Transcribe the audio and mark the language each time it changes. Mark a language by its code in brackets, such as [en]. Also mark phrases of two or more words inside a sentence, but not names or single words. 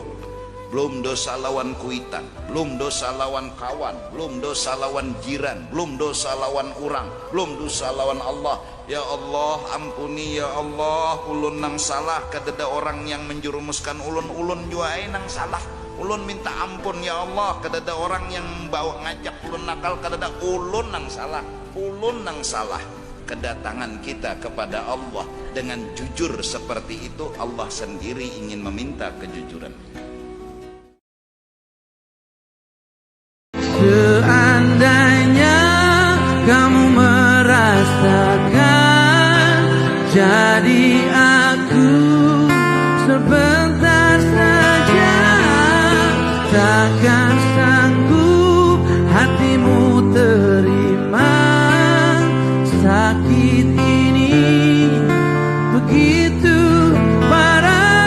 [bjn] Belum dosa lawan kuitan, belum dosa lawan kawan, belum dosa lawan jiran, belum dosa lawan orang, belum dosa lawan Allah. [ar] يا الله, [bjn] ampuni [ar] يا الله, [bjn] ulun nang salah, kadada orang yang menjerumuskan ulun jua nang salah. Ulun minta ampun [ar] يا الله, [bjn] kadada orang yang bawa ngajak ulun nakal, kadada ulun nang salah, ulun nang salah. [id] Kedatangan kita kepada Allah dengan jujur seperti itu, Allah sendiri ingin meminta kejujuran. Seandainya kamu merasakan, jadi aku sebentar saja, takkan sanggup hatimu terima sakit ini begitu parah.